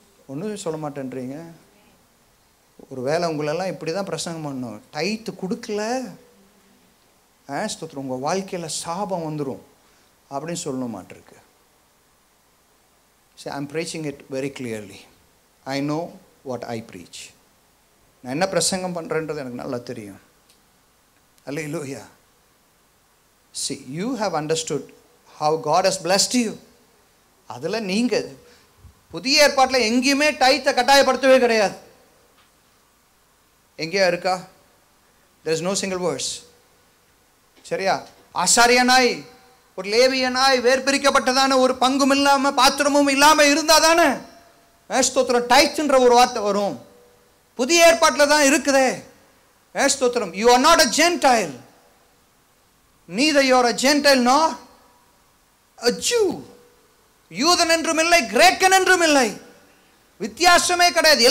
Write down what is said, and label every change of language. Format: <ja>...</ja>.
<ta>ஒன்றும் சொல்ல மாட்டேன்றீங்க. ஒரு வேலை உங்களெல்லாம் இப்படி தான் பிரசங்கம் பண்ணணும். டைத்து கொடுக்கல ஸ்தோத்திரம், உங்கள் வாழ்க்கையில் சாபம் வந்துடும் அப்படின்னு சொல்லணும் மாட்டிருக்கு.</ta> <en>See, I'm preaching it very clearly. I know what I preach.</en> <ta>நான் என்ன பிரசங்கம் பண்ணுறேன்றது எனக்கு நல்லா தெரியும்.</ta> <en>Hallelujah. See, you have understood how God has blessed you.</en> <ta>அதில் நீங்கள் புதிய ஏற்பாட்டில் எங்கேயுமே டைத்தை கட்டாயப்படுத்தவே கிடையாது. எங்கேயா இருக்கா?</ta> <en>there is no single verse.</en> <ta>சரியா? ஆசாரியனாய் ஒரு லேவியனாய் வேர்பிரிக்கப்பட்டதான ஒரு பங்கும் இல்லாம பாத்திரமும் இல்லாம இருந்தாதானே ஸ்தோத்திரம் டைத்ன்ற ஒரு வார்த்தை வரும். புதிய ஏற்பாட்டில் தான் இருக்குதே ஸ்தோத்திரம்.</ta> <en>you are not a Gentile, neither you are a Gentile nor a Jew.</en> <ta>யூதன் என்றும் இல்லை, கிரேக்கன் என்றும் இல்லை, வித்தியாசமே கிடையாது.</ta>